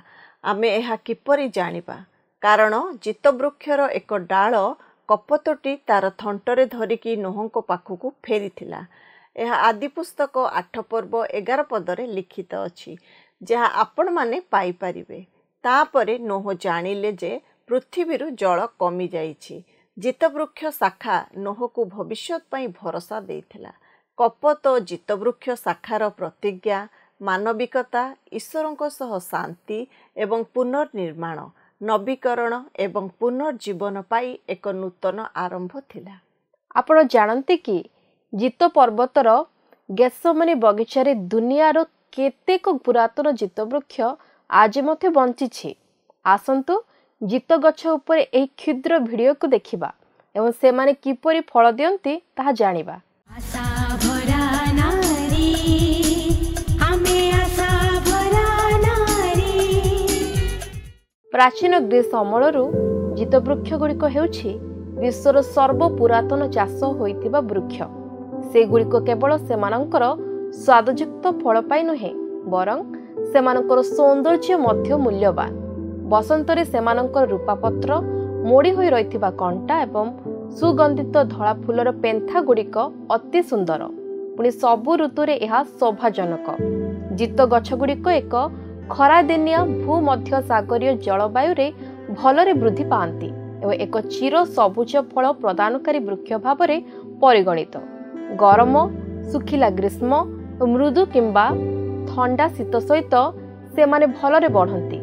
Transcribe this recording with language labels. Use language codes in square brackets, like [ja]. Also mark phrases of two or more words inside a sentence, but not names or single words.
[or] ଆମେ ଏହା କିପରି ଜାଣିବା କାରଣ ଜିତ ବୃକ୍ଷର ଏକ ଡାଳ କପୋତଟି ତାର ଥଣ୍ଟରେ ଧରିକି ନୋହଙ୍କ ପାଖକୁ ଫେରିଥିଲା। ଏହା ଆଦି ପୁସ୍ତକ 8 ପର୍ବ 11 ପଦରେ ଲିଖିତ ଅଛି ଯାହା ଆପଣ ମାନେ ପାଇ ପାରିବେ। ତାପରେ ନୋହ ଜାଣିଲେ ଯେ ପୃଥିବୀରୁ ଜଳ କମି ଯାଇଛି। ଜିତ ବୃକ୍ଷ ଶାଖା ନୋହଙ୍କୁ ଭବିଷ୍ୟତ ପାଇଁ ଭରସା ଦେଇଥିଲା। କପୋତ ଜିତ ବୃକ୍ଷ ଶାଖାର ପ୍ରତିଜ୍ଞା ମାନବିକତା ଈଶ୍ୱରଙ୍କ ସହ ଶାନ୍ତି ଏବଂ ପୁନର୍ନିର୍ମାଣ ନବୀକରଣ ଏବଂ ପୁନର୍ଜୀବନ ପାଇଁ ଏକ ନୂତନ ଆରମ୍ଭ ଥିଲା। ଆପଣ ଜାଣନ୍ତି କି ଜିତ ପର୍ବତର ଗେସମନୀ ବଗିଚାରେ ଦୁନିଆର କେତେକ ପୁରାତନ ଜିତ ବୃକ୍ଷ ଆଜି ମତେ ବଞ୍ଚିଛି। ଆସନ୍ତୁ ଜିତ ଗଛ ଉପରେ ଏହି କ୍ଷୁଦ୍ର ଭିଡ଼ିଓକୁ ଦେଖିବା ଏବଂ ସେମାନେ କିପରି ଫଳ ଦିଅନ୍ତି ତାହା ଜାଣିବା। ଆଶା ଭରା ନାରୀ ଆମେ ଆଶା ଭରା ନାରୀ। ପ୍ରାଚୀନ ଗ୍ରୀସ ଅମଳରୁ ଜିତ ବୃକ୍ଷ ଗୁଡ଼ିକ ହେଉଛି ବିଶ୍ୱର ସର୍ବ ପୁରାତନ ଚାଷ ହେଉଥିବା ବୃକ୍ଷ। ସେ ଗୁଡ଼ିକ କେବଳ ସେମାନଙ୍କର ସ୍ୱାଦଯୁକ୍ତ ଫଳ ପାଇଁ ନୁହେଁ ବରଂ ସେମାନଙ୍କର ସୌନ୍ଦର୍ଯ୍ୟ ମଧ୍ୟ ମୂଲ୍ୟବାନ। ବସନ୍ତରେ ସେମାନଙ୍କର ରୂପାପତ୍ର ମୋଡ଼ି ହୋଇ ରହିଥିବା କଣ୍ଟା ଏବଂ ସୁଗନ୍ଧିତ ଧଳା ଫୁଲର ପେନ୍ଥା ଗୁଡ଼ିକ ଅତି ସୁନ୍ଦର। ପୁଣି ସବୁ ଋତୁରେ ଏହା ଶୋଭାଜନକ। ଜିତ ଗଛ ଗୁଡ଼ିକ ଏକ ଖରାଦିନିଆ ଭୂମଧ୍ୟ ସାଗରୀୟ ଜଳବାୟୁରେ ଭଲରେ ବୃଦ୍ଧି ପାଆନ୍ତି ଏବଂ ଏକ ଚିର ସବୁଜ ଫଳ ପ୍ରଦାନକାରୀ ବୃକ୍ଷ ଭାବରେ ପରିଗଣିତ। ଗରମ ଶୁଖିଲା ଗ୍ରୀଷ୍ମ ମୃଦୁ କିମ୍ବା ଥଣ୍ଡା ଶୀତ ସହିତ ସେମାନେ ଭଲରେ ବଢ଼ନ୍ତି।